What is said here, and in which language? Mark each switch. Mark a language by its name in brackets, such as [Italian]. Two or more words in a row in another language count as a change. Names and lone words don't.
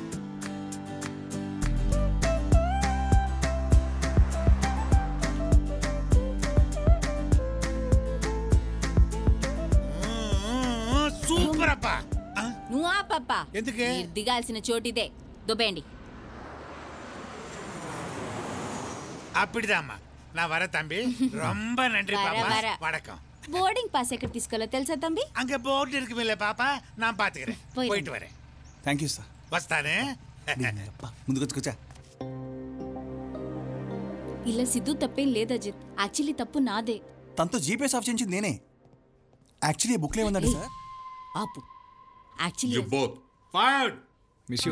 [Telugu] సూపర్ అప్పా. నువ్వు ఆ పప్ప ఎందుకే? దిగాల్సిన చోటిదే, దుబ్బేయండి. [Tamil] அப்படிதாம்மா, நான் வர தம்பி. ரொம்ப நன்றி பாப்பா. வணக்கம். [Telugu] బోర్డింగ్ పాస్ ఎక్కడ తీసుకోవాలో తెలుసా తంబి? [Tamil] அங்க போர்டு இருக்குமில்ல பாப்பா, நான் பாத்துக்கிறேன். போயிட்டு வரேன். [English] thank you sir. [Telugu] వస్తానే. ముందుకు వచ్చా. ఇలా సిద్ధు తప్పేం లేదు అజిత్, యాక్చువల్లీ తప్పు నాదే. తనతో జీపీఎస్ ఆఫ్ చేయించింది నేనే. యాక్చువల్లీ బుక్ లో ఏముందండి సార్? ఆపు. యాక్చువల్లీ [English] you both fired.